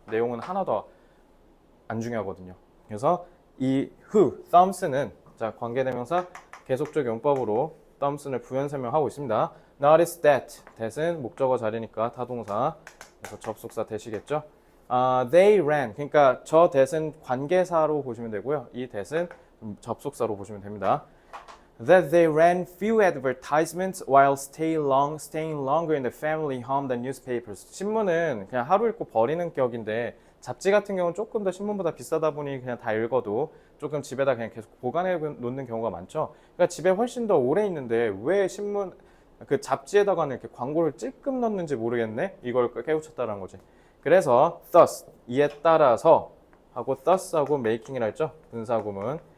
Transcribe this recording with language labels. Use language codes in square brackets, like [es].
[ko] 내용은 하나도 안 중요하거든요. 그래서 이 Thompson은 자, 관계대명사 계속적 용법으로 Thompson을 부연 설명하고 있습니다. Notice that은 목적어 자리니까 타동사, 그래서 접속사 that이겠죠. [en] They ran, [ko] 그러니까 저 that은 관계사로 보시면 되고요. 이 that은 접속사로 보시면 됩니다. [en] That they ran few advertisements while staying longer in the family home than newspapers. [ko] 신문은 그냥 하루 읽고 버리는 격인데 잡지 같은 경우는 조금 더 신문보다 비싸다 보니 그냥 다 읽어도 조금 집에다 그냥 계속 보관해 놓는 경우가 많죠. 그러니까 집에 훨씬 더 오래 있는데 왜 신문 그 잡지에다가는 이렇게 광고를 찔끔 넣는지 모르겠네. 이걸 깨우쳤다는 거지. 그래서 thus 이에 따라서 하고 thus하고 making이라 했죠. 분사구문.